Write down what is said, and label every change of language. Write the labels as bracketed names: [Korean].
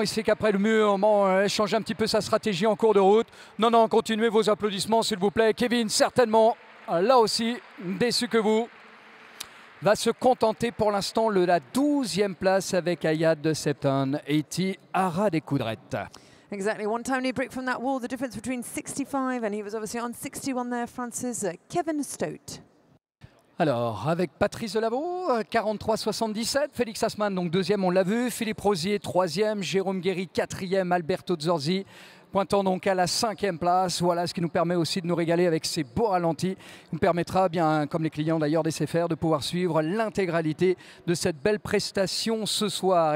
[French] Il sait qu'après le mur, bon, change un petit peu sa stratégie en cours de route. Non, continuez vos applaudissements, s'il vous plaît. Kevin, certainement, là aussi, déçu que vous, va se contenter pour l'instant de la 12e place avec Ayad de Septon et Haras des Coudrettes. [English] Exactly. One tiny break from that wall. The difference between 65 and he was obviously on 61 there, Francis. [French] Kevin Staud. Alors, avec Patrice Delaveau, 43,77. Félix Hassmann, donc deuxième, on l'a vu. Philippe Rosier, troisième. Jérôme Guéry, quatrième. Alberto Zorzi, pointant donc à la 5e place. Voilà ce qui nous permet aussi de nous régaler avec ces beaux ralentis. Il nous permettra, bien comme les clients d'ailleurs d'SFR, de pouvoir suivre l'intégralité de cette belle prestation ce soir.